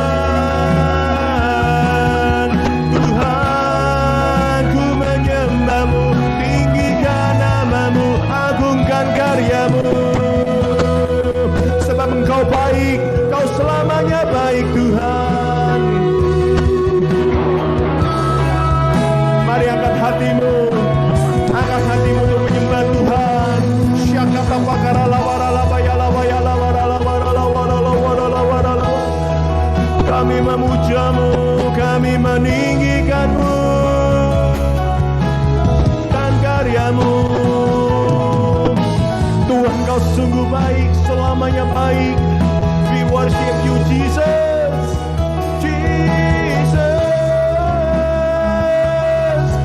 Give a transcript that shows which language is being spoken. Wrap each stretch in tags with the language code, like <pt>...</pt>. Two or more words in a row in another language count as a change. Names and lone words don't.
<id>Karyamu, sebab Engkau baik, Kau selamanya baik Tuhan. Mari angkat hatimu untuk menyembah Tuhan. Syakata pakara lawara labaya lawaya lawara lawara lawara lawara lawara. Kami memuja-Mu, kami meninggikan-Mu dan karyamu. Tuhan, Kau sungguh baik, selamanya baik.</id> <en>We worship You Jesus, Jesus.</en>